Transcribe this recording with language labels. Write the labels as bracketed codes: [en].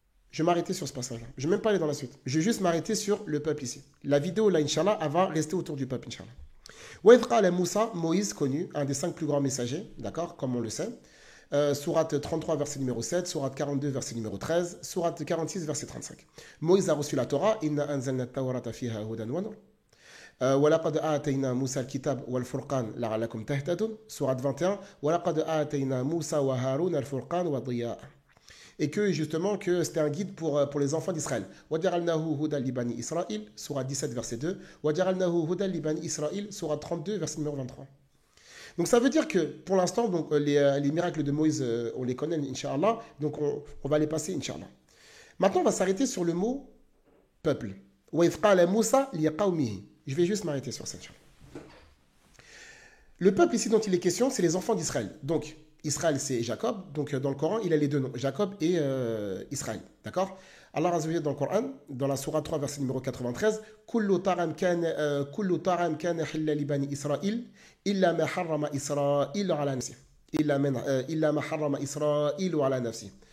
[fr] Je vais m'arrêter sur ce passage-là. Je ne vais même pas aller dans la suite. Je vais juste m'arrêter sur le peuple ici. La vidéo, là, Inch'Allah, elle va rester autour du peuple, Inch'Allah. [ar] وَإِذْ قَالَ [fr] Moussa, Moïse, connu, un des 5 plus grands messagers, d'accord, comme on le sait. Sourate 33, verset numéro 7, sourate 42, verset numéro 13, sourate 46, verset 35. Moïse a reçu la Torah. [ar] Inna anzalna at-tawrata fiha hudan wa nur. ولقد آتينا موسى الكتاب والفرقان لعلكم تهتدون. [fr] Sourate 21. [ar] ولقد آتينا موسى وهارون الفرقان وضياء. [fr] Et que justement que c'était un guide pour les enfants d'Israël. [ar] وَجَعَلْنَاهُ هُدًى لِبَنِي إِسْرَائِيل, [fr] sourate 17, verset 2. وَجَعَلْنَاهُ هُدًى لِبَنِي إِسْرَائِيل, sourate 32, verset numéro 23. Donc ça veut dire que pour l'instant, donc, les miracles de Moïse, on les connaît, Inch'Allah. Donc on va les passer, Inch'Allah. Maintenant, on va s'arrêter sur le mot peuple. [ar] وَإِذْ قَالَ مُوسَى لِقَوْمِهِ. [fr] Je vais juste m'arrêter sur cette chose. Le peuple ici dont il est question, c'est les enfants d'Israël. Donc, Israël, c'est Jacob. Donc, dans le Coran, il a les deux noms, Jacob et Israël. D'accord? [ar] Allah Azza wa Jalla [fr] dans le Coran, dans la sourate 3, verset numéro 93, [ar] كُلُّ طَعَامٍ كَانَ حِلًّا لِبَنِي إِسْرَائِيلَ إِلَّا مَا حَرَّمَ إِسْرَائِيلُ عَلَى نَفْسِهِ إِلَّا مَا حَرَّمَ إِسْرَائِيلُ عَلى نَفْسِهِ.